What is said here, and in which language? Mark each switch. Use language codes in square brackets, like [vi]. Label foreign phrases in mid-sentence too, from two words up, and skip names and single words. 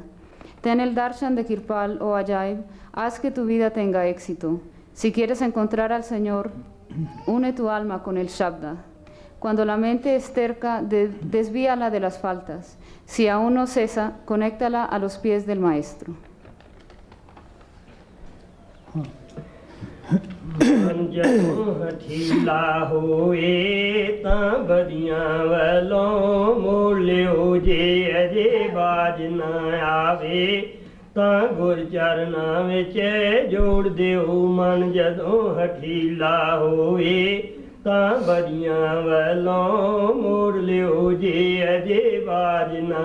[es] Ten el darshan de Kirpal o Ajaib, haz que tu vida tenga éxito. Si quieres encontrar al Señor, une tu alma con el Shabda. Cuando la mente es terca, desvíala de las faltas. Si aún no cesa, conéctala a los pies del Maestro. [pa] ਜਦੋਂ ਹਠੀਲਾ ਹੋਏ ਤਾਂ ਬਦੀਆਂ ਵੱਲੋਂ ਮੋੜ ਲਿਓ ਜੇ ਅਜੇ ਬਾਜ ਨਾ ਆਵੇ ਤਾਂ ਗੁਰ ਚਰਨਾਂ ਵਿੱਚ ਜੋੜ ਦਿਓ ਮਨ ਜਦੋਂ ਹਠੀਲਾ ਹੋਏ ਤਾਂ ਬਦੀਆਂ ਵੱਲੋਂ ਮੋੜ ਲਿਓ ਜੇ ਅਜੇ ਬਾਜ ਨਾ